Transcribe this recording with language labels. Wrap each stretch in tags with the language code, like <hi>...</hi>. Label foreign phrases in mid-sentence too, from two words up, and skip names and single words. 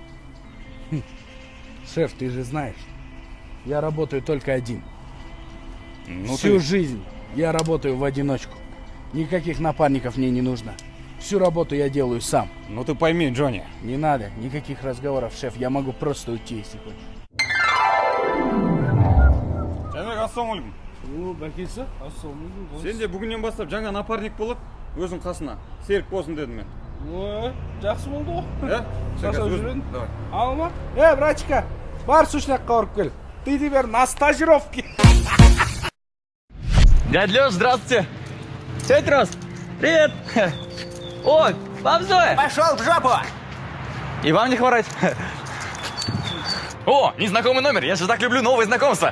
<ru>Шеф, ты же знаешь, я работаю только один. Ну Всю жизнь я работаю в одиночку. Никаких напарников мне не нужно. Всю работу я делаю сам. Ну ты пойми, Джонни. Не надо никаких разговоров, шеф. Я могу просто уйти, если хочешь.</ru> <kk>Ассалаумалейкум. О, бәкесі, ассалаумалейкум. Сен де бүгіннен бастап жаңа напарник болып, өзің қасына. Серік болсын дедім мен. Жақсы болды ғой. Заказ Жасап өзің? жүретін.</kk> <ru>Давай.</ru> <kk>Алма. Братчика, бар сушняққа барып кел.</kk> <ru>Ты теперь на стажировке. Дядя Лёш, здравствуйте. Тетя Рос, привет. О, баб Зоя. Пошел в жопу. И вам не хворать. О, незнакомый номер, я же так люблю новые знакомства.</ru>